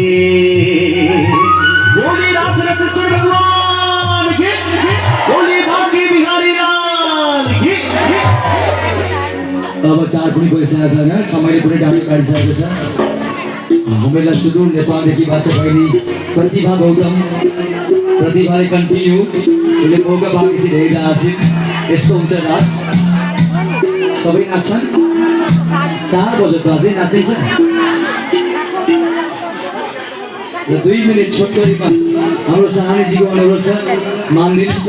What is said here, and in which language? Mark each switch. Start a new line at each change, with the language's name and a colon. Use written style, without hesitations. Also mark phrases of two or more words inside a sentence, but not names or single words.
Hindi: बोली रास रसेश्वर भगवान की बोली बांके बिहारी लाल की
Nepali: अब चार पनि गइसकेको छैन समयले पुरै डाँडो काटिसकेको छ हामीलाई सुदूर नेपालदेखि बाचा बहिनी प्रतिभा गौतम प्रतिभाले कन्टिन्यू उसले मौका पाएपछि धेरै आछिन् यस्तो हुन्छ रास सबै नाच्छन् 4 बजे त अझै नाच्दैछ र 2 मिनेट छोटकरीमा हाम्रो सानीजीको अनुरोध छ मान्दिन